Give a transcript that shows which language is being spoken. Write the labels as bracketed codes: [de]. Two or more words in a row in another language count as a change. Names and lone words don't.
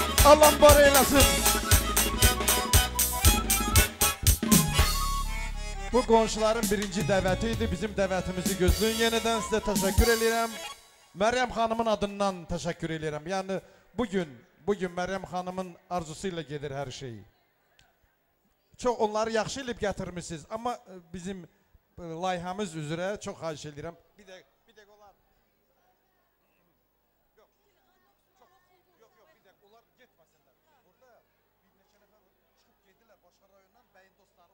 [az] Allah var eylesin. Bu qonşuların birinci dəvəti idi. Bizim dəvətimizi gözləyin. [tr] Yeniden size teşekkür ederim. Meryem Hanım'ın adından teşekkür ederim. Yani bugün Meryem Hanım'ın arzusuyla gelir her şey. [az] Çok onları yaxşı elib gətirmişsiniz. Ama bizim layihəmiz üzrə çox xahiş edirəm. Bir də onlar. Yok, bir də onlar getməsinlər. Burada bir neçə nəfər çıxıb gedirlər başqa rayondan, bəyin dostları.